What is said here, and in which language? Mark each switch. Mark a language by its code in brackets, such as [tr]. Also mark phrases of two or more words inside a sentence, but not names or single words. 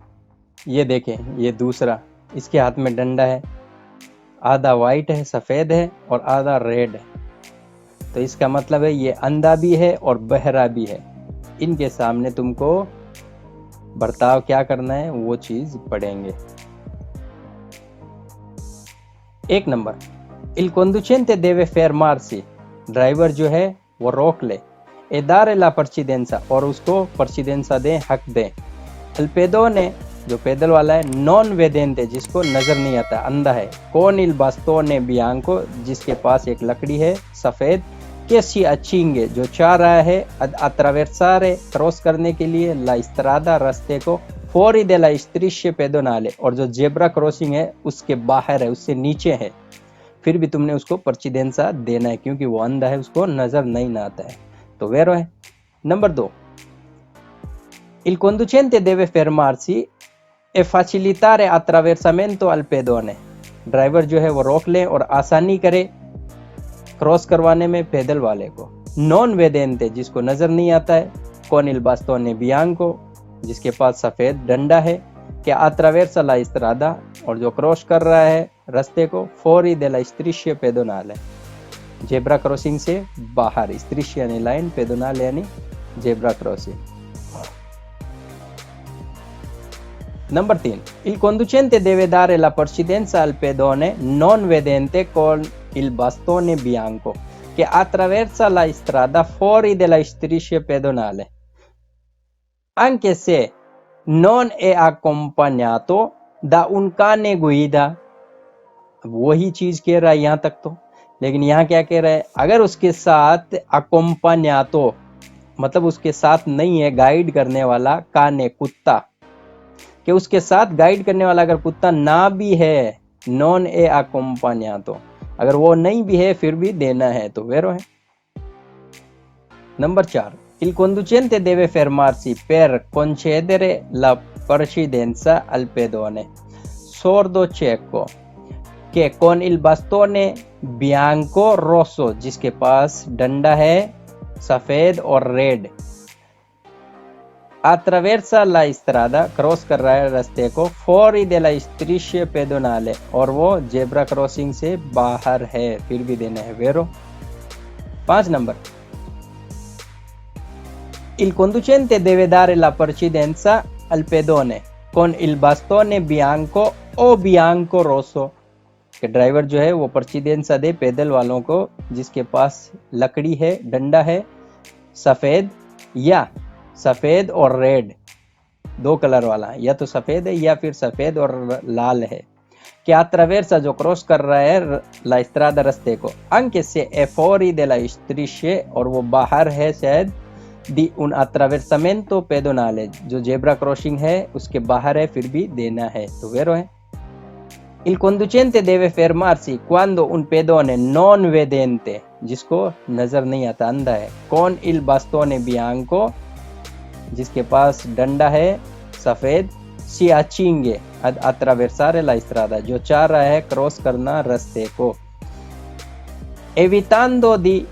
[hi] ये देखें, ये दूसरा, इसके हाथ में डंडा है, आधा वाइट है सफेद है और आधा रेड है, तो इसका मतलब है ये अंधा भी है और बहरा भी है। इनके सामने तुमको बर्ताव क्या करना है वो चीज पढ़ेंगे। 1 नंबर, [it] il conducente deve fermarsi, [hi] ड्राइवर जो है वो रोक ले, [it] e dare la precedenza, [hi] और उसको precedenza दे, हक दे। [it] il pedone [hi] जो पैदल वाला है, [it] non vedente [hi] जिसको नजर नहीं आता, अंधा है, [it] con il bastone bianco [hi] जिसके पास एक लकड़ी है सफेद, [it] che si accinge [hi] जो चाह रहा है attraversare क्रॉस करने के लिए, [it] la strada [hi] रास्ते को, [it] fuori della strisce pedonale [hi] और जो [en] zebra crossing [hi] है उसके बाहर है, उससे नीचे है, फिर भी तुमने उसको परचिदेंसा देना है क्योंकि वो अंधा है, उसको नजर नहीं ना आता है, तो वेरो है। नंबर 2, [it] il conducente deve fermarsi e facilitare attraversamento al pedone, [hi] ड्राइवर जो है वो रोक ले और आसानी करे क्रॉस करवाने में पैदल वाले को। [it] non vedente [hi] जिसको नजर नहीं आता है, [it] con il bastone bianco [hi] जिसके पास सफेद डंडा है, कि [it] attraversa la strada [hi] और जो क्रॉस कर रहा है रास्ते को, [it] fuori della striscia pedonale [en] zebra crossing [hi] से बाहर, striscia यानी लाइन, pedonale यानी [en] zebra crossing. [hi] नंबर 3, [it] il conducente deve dare la precedenza al pedone non vedente con il bastone bianco che attraversa la strada fuori della striscia pedonale anche se non è accompagnato da un cane guida। [hi] वही चीज कह रहा है यहां तक तो, लेकिन यहाँ क्या कह रहा है, अगर उसके साथ accompagnato मतलब उसके साथ नहीं है गाइड करने वाला, काने कुत्ता, कि उसके साथ गाइड करने वाला अगर कुत्ता ना भी है, [it] non è accompagnato [hi] अगर वो नहीं भी है फिर भी देना है, तो वेरो है। नंबर 4, [it] il conducente deve fermarsi per concedere la precedenza al pedone sordo cieco che con il bastone bianco rosso [hi] जिसके पास डंडा है सफेद और रेड, [it] attraversa la strada [hi] क्रॉस कर रहा है रास्ते को, [it] fuori della striscia pedonale [hi] और वो [en] zebra crossing [hi] से बाहर है, फिर भी देना है, वेरो। 5 नंबर, [it] il conducente deve dare la precedenza al pedone con il bastone bianco o bianco rosso, [hi] कि ड्राइवर जो है वो परचिदेंसा दे पैदल वालों को जिसके पास लकड़ी है, डंडा है सफेद या सफेद और रेड, 2 कलर वाला, या तो सफेद है या फिर सफेद और लाल है, कि attraversa जो क्रॉस कर रहा है [it] la strada [hi] रास्ते को, [it] anche se è fuori della strisce [hi] और वो बाहर है शायद, [it] di un attraversamento pedonale [hi] जो [en] zebra crossing [hi] है उसके बाहर है, फिर भी देना है, तो वेरो है। [it] il conducente deve fermarsi quando un pedone non vedente [hi] जिसको नजर नहीं आता, अंधा है, [it] con il bastone bianco [hi] जिसके पास डंडा है सफेद, [it] si accinge ad attraversare la strada [hi] जो चाह रहा है क्रॉस करना रास्ते को, [it] evitando di